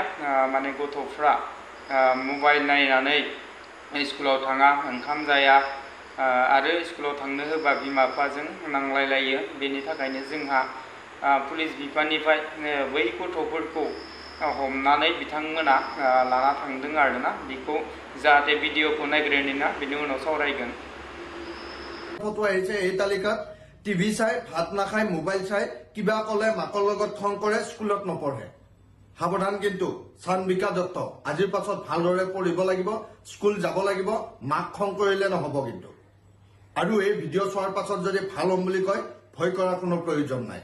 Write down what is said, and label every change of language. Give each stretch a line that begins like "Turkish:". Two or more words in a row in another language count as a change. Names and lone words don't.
Bodo: माने गथ'फ्रा मबाइल नायनानै स्कुलाव थाङा, ओंखाम जाया आरो स्कुलाव थांनो होबा बिमा बिफाजों नांलायलायो। बेनि थाखायनो जोंहा पुलिस बिफाननिफ्राय बै गथ'फोरखौ हमनानै बिथांमोना लाना थांदों आरोना। बेखौ जाहाथे भिडिअखौ नायग्रोनि ना, बेनि उनाव सावरायगोन।
Assamese: ফটো আহিছে এই তালিকাত টিভি চাই, ভাত নাখায়, মোবাইল চাই, কিবা কলে মাকৰ লগত খং কৰে, স্কুলত নপঢ়ে। সাৱধান কিন্তু চান্দিকা দত্ত, আজিৰ পাছত ভালদৰে পঢ়িব লাগিব, স্কুল যাব লাগিব, মাক খং কৰিলে নহব কিন্তু। আৰু এই ভিডিঅ' চোৱাৰ পাছত যদি ভাল হ'ম বুলি কয়, ভয় কৰাৰ কোনো প্ৰয়োজন নাই।